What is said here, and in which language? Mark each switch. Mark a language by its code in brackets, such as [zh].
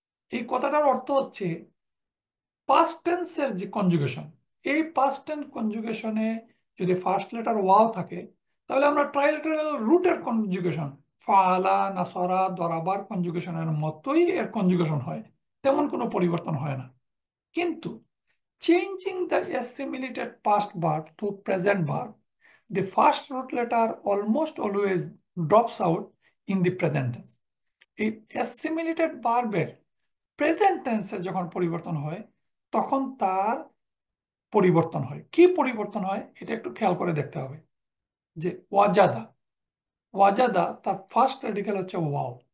[bn] এই কথাটার অর্থ হচ্ছে পাস্ট টেন্সের যে কনজুগেশন, এই পাস্ট টেন্স কনজুগেশনে যদি ফার্স্ট লেটার ওয়াও থাকে তাহলে আমরা ট্রাইলেটারাল রুটের কনজুগেশন ফালা, নাসরা, দরাবার কনজুগেশনের মতোই এর কনজুগেশন হয়, তেমন কোনো পরিবর্তন হয় না। [en] কিন্তু changing the assimilated past verb to present verb, the first root letter almost always drops out in the present tense. [bn] এই assimilated ভার্বের প্রেজেন্ট টেন্সে যখন পরিবর্তন হয় তখন তার পরিবর্তন হয়। কি পরিবর্তন হয় এটা একটু খেয়াল করে দেখতে হবে। যে ওয়াজাদা, ওয়াজাদা তার ফার্স্ট রেডিক্যাল হচ্ছে ওয়াও।